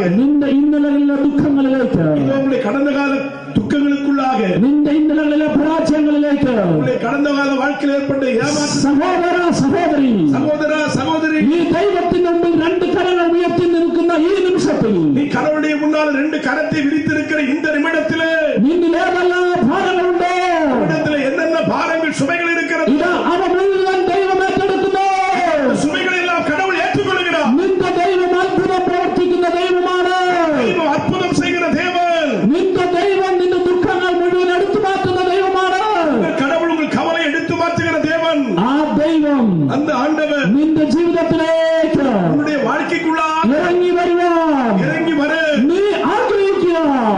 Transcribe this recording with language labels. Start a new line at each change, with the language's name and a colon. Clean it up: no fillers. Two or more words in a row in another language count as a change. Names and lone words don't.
Malayalam: നിന്റെ ഇന്നലകളിലെ ദുഃഖങ്ങളിലേക്ക്,
Tamil: இதோ உங்களுடைய கடந்த கால துக்கங்களுக்குள்ளாக,
Malayalam: നിന്റെ ഇന്നലകളിലെ പരാജയങ്ങളിലേക്ക്,
Tamil: உங்களுடைய கடந்த கால வாழ்க்கையில் ஏற்பட்ட ஏமாற்ற,
Malayalam: സഹോദര സഹോദരി,
Tamil: சகோதரா சகோதரி,
Malayalam: ഈ ദൈവത്തിന്റെ മുമ്പിൽ രണ്ട് കരങ്ങൾ ഉയർത്തി നിൽക്കുന്ന ഈ നിമിഷത്തിൽ
Tamil: நீ கடவுளுடைய முன்னால் ரெண்டு கரத்தை விரித்திருக்கிற இந்த நிமிடத்திலே
Malayalam: നിന്നിൽ ഏതെല്ലാം ഭാരങ്ങളുണ്ടോ,
Tamil: நிமிடத்திலே என்னென்ன பாரங்கள், சுமைகள் இருக்கிறது,
Malayalam: ഇതാ അവ മുഴുവൻ ദൈവം ഏറ്റെടുക്കുന്നു.
Tamil: சுமைகளை எல்லாம் கடவுள் ஏற்றுக்கொள்கிறார்.
Malayalam: നിന്റെ ദൈവം അത്ഭുതം പ്രവർത്തിക്കുന്ന ദൈവമാണ്.
Tamil: தெய்வம் அற்புதம் செய்கிற தேவன்.
Malayalam: നിന്റെ ദൈവം നിന്റെ ദുഃഖങ്ങൾ മുഴുവൻ എടുത്തു മാറ്റുന്ന ദൈവമാണ്.
Tamil: கடவுள் உங்கள் கவலை எடுத்து மாற்றுகிற தேவன்.
Malayalam: ആ ദൈവം
Tamil: அந்த ஆண்டவர்
Malayalam: നിന്റെ ജീവിതത്തിലേക്ക്
Tamil: உன்னுடைய வாழ்க்கைக்குள்ளாக
Malayalam: ഇറങ്ങി വരുവാൻ
Tamil: இறங்கி வர
Malayalam: നീ ആഗ്രഹിക്കുക.